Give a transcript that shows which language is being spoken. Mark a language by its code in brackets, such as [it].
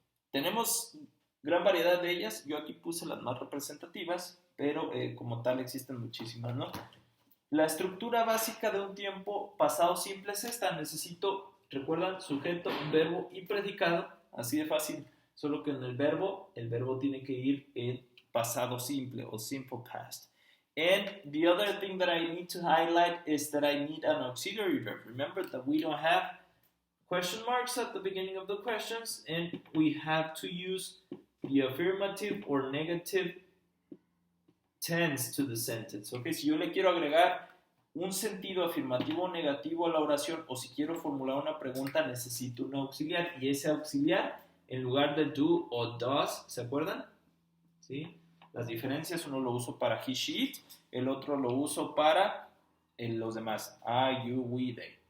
[es] Tenemos gran variedad de ellas. Yo aquí puse las más representativas, pero como tal existen muchísimas, ¿no? La estructura básica de un tiempo pasado simple es esta. Necesito, recuerdan, sujeto, verbo y predicado, así de fácil. Solo que en el verbo tiene que ir en pasado simple o simple past. [en] And the other thing that I need to highlight is that I need an auxiliary verb. Remember that we don't have question marks at the beginning of the questions, and we have to use the affirmative or negative tense to the sentence. Okay, [es] si yo le quiero agregar un sentido afirmativo o negativo a la oración, o si quiero formular una pregunta, necesito un auxiliar, y ese auxiliar, en lugar de do o does, ¿se acuerdan? ¿Sí? Las diferencias, uno lo uso para he, she, it, el otro lo uso para los demás, I, you, we, they.